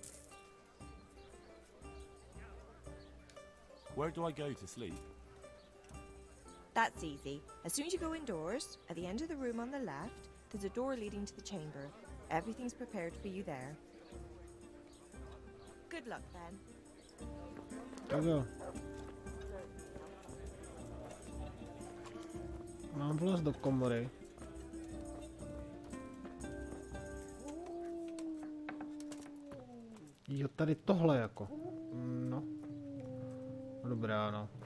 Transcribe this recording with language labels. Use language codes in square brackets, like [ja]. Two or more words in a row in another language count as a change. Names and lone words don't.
[en] Where do I go to sleep? That's easy. As soon as you go indoors, at the end of the room on the left, there's a door leading to the chamber. Everything's prepared for you there. Good luck, then. [cs] Tak jo. Mám vlez do komory. Jo, tady tohle jako. No. Dobrá, no.